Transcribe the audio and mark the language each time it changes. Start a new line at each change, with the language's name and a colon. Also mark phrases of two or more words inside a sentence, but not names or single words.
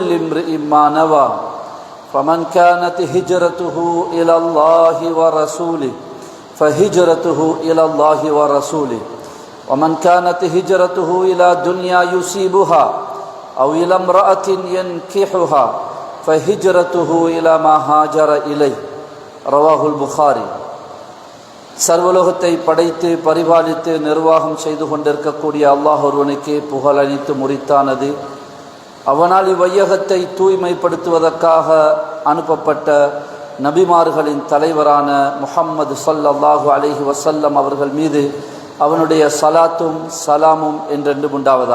Arabic: امرئ ما نوى فمن كانت هجرته إلى الله ورسوله فهجرته إلى الله ورسوله ومن كانت هجرته إلى دنيا يصيبها أو إلى امرأة ينكحها فهجرته إلى ما هاجر إليه رواه البخاري.
Tamil: சர்வலோகத்தை படைத்து பரிபாலித்து நிர்வாகம் செய்து கொண்டிருக்கக்கூடிய அல்லாஹ் ஒருவனுக்கே புகழ் அளித்து முறித்தானது. அவனால் இவ்வையகத்தை தூய்மைப்படுத்துவதற்காக அனுப்பப்பட்ட நபிமார்களின் தலைவரான முஹம்மது
Arabic: صلى الله عليه وسلم
Tamil: அவர்கள் மீது அவனுடைய சலாத்தும் சலாமும் என்றென்று உண்டாவதாக.